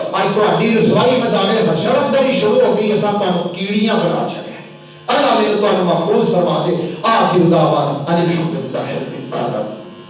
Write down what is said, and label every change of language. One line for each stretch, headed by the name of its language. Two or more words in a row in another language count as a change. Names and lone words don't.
Punjabi: تہاڈی رسوائی میدان حشر اندر ہی شروع ہو گئی، اساں تانوں کیڑیاں بنا چھڑے۔ اللہ میرے تانوں محفوظ فرما دے۔
Arabic: آخر دعوانا ان الحمدللہ رب العالمین۔